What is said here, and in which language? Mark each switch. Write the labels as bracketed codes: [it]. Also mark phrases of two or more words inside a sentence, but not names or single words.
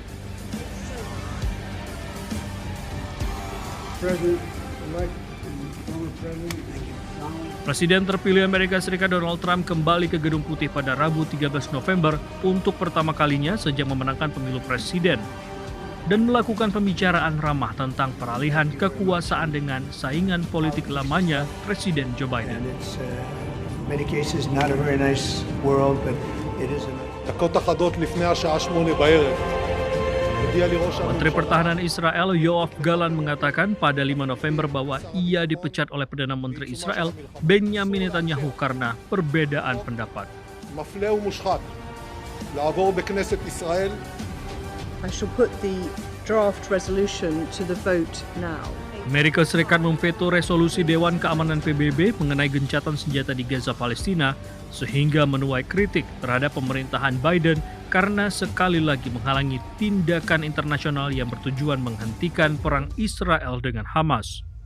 [id] Presiden terpilih Amerika Serikat Donald Trump kembali ke Gedung Putih pada Rabu 13 November untuk pertama kalinya sejak memenangkan pemilu presiden. dan melakukan pembicaraan ramah tentang peralihan kekuasaan dengan saingan politik lamanya, Presiden Joe Biden. [he] דקות אחדות לפני השעה 8 בערב. [id] Menteri Pertahanan Israel Yoav Gallant mengatakan pada 5 November bahwa ia dipecat oleh Perdana Menteri Israel Benjamin Netanyahu karena perbedaan pendapat. [he] מפלה ומושחת לעבור בכנסת ישראל. [en] I shall put the draft resolution to the vote now. [id] Amerika Serikat memveto resolusi Dewan Keamanan PBB mengenai gencatan senjata di Gaza, Palestina, sehingga menuai kritik terhadap pemerintahan Biden karena sekali lagi menghalangi tindakan internasional yang bertujuan menghentikan perang Israel dengan Hamas.